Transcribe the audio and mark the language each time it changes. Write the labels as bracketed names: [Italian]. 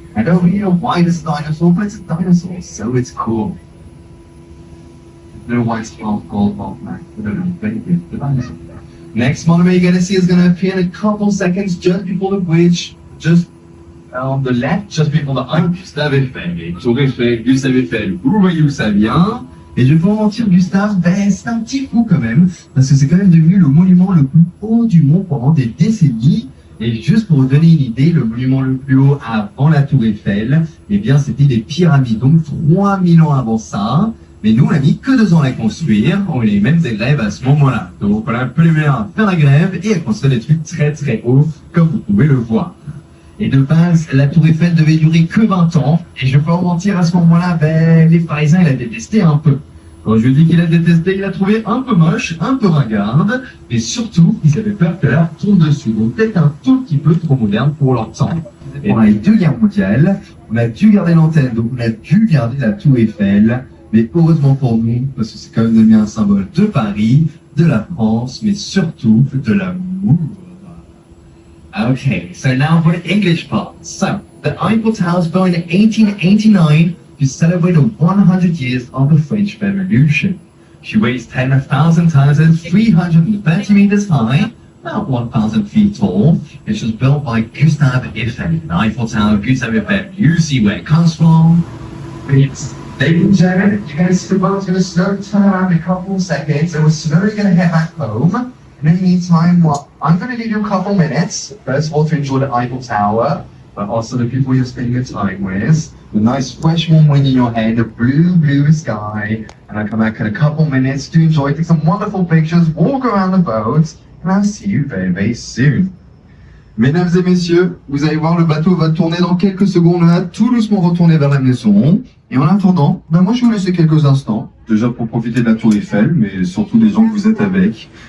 [English] I don't really know why it's a dinosaur, but it's a dinosaur, so it's cool. I don't know why it's half gold, half black. I don't know, but it's a dinosaur. Next monument you're gonna see is gonna appear in a couple seconds just before the bridge, just on the left, just before the eye. [French] Gustave Eiffel, Tour Eiffel, Gustave Eiffel, vous voyez où ça vient. Et je vais pas vous mentir, Gustave, ben c'est un petit fou quand même, parce que c'est quand même devenu le monument le plus haut du monde pendant des décennies. Et juste pour vous donner une idée, le monument le plus haut avant la Tour Eiffel, eh bien c'était des pyramides, donc 3000 ans avant ça. Mais nous, on a mis que 2 ans à les construire. On a eu même des grèves à ce moment-là. Donc, on a un peu les meilleurs à faire la grève et à construire des trucs très très hauts, comme vous pouvez le voir. Et de base, la Tour Eiffel devait durer que 20 ans. Et je peux en mentir, à ce moment-là, ben, les Parisiens, il a détesté un peu. Quand je dis qu'il a détesté, il a trouvé un peu moche, un peu ringarde. Mais surtout, ils avaient peur que l'art tourne dessus. Donc, peut-être un tout petit peu trop moderne pour leur temps. Et dans les 2 guerres mondiales, on a dû garder l'antenne. Donc, on a dû garder la Tour Eiffel. Mais heureusement pour nous, parce que c'est quand même devenu un symbole de Paris, de la France, mais surtout de l'amour. [English] Okay, so now for the English part. So, the Eiffel Tower was built in 1889 to celebrate the 100 years of the French Revolution. She weighs 10,000 tons and 330 meters high, about 1,000 feet tall. It was built by Gustave Eiffel. The Eiffel Tower, Gustave Eiffel, you see where it comes from. It's Ladies and gentlemen, you're going to see the boat's going to slowly turn around in a couple of seconds, and we're slowly going to head back home. And in the meantime, well, I'm going to give you a couple minutes, first of all, to enjoy the Eiffel Tower, but also the people you're spending your time with, the nice fresh warm wind in your hair, the blue sky, and I'll come back in a couple minutes to enjoy, take some wonderful pictures, walk around the boat, and I'll see you very, very soon. [French] Mesdames et messieurs, vous allez voir, le bateau va tourner dans quelques secondes, on va tout doucement retourner vers la maison. Et en attendant, ben moi je vais vous laisser quelques instants, déjà pour profiter de la Tour Eiffel, mais surtout des gens que vous êtes avec.